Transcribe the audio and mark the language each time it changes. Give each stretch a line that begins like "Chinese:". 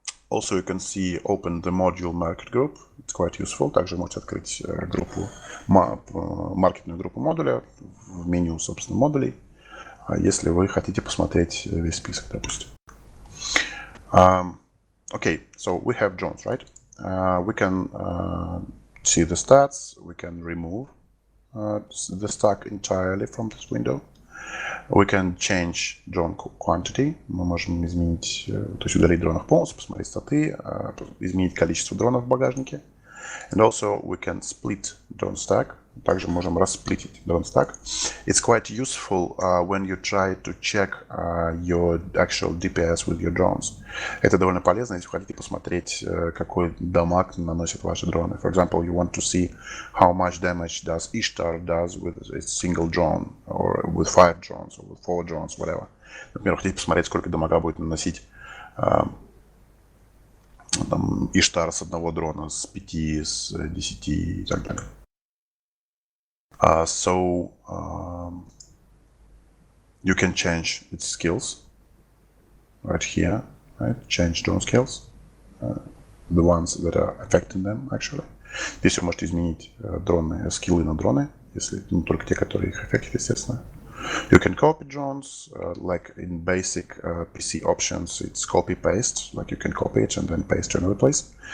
English: Also, you can see open the module market group. It's quite useful.
Russian: Также можете открыть маркетную группу модуля в меню, собственно, модулей, если вы хотите посмотреть весь список, допустим.
English: Okay, so we have drones, right? We can see the stats. We can remove the stack entirely from this window. We can change drone quantity.
Russian: Мы можем изменить, то есть удалить дронов полностью, посмотреть статы, изменить количество дронов в багажнике.
English: And also we can split drone stack.
Russian: Также можем расплитить drone stack.
English: It's quite useful when you try to check your actual DPS with your drones.
Russian: Это довольно полезно, если вы хотите посмотреть, какой дамаг наносят ваши дроны.
English: For example, you want to see how much damage does Ishtar does with a single drone, or with 5 drones, or with 4 drones, whatever.
Russian: Например, хотите посмотреть, сколько дамага будет наносить Иштар с одного дрона, с 5, с 10 и так далее.
English: So you can change its skills right here, right? Change drone skills, the ones that are affecting them actually.
Russian: Здесь вы можете изменить скиллы на дроны, если только те, которые их аффектят, естественно.
English: You can copy drones, like in basic PC options, it's copy-paste, like you can copy it and then paste to another place.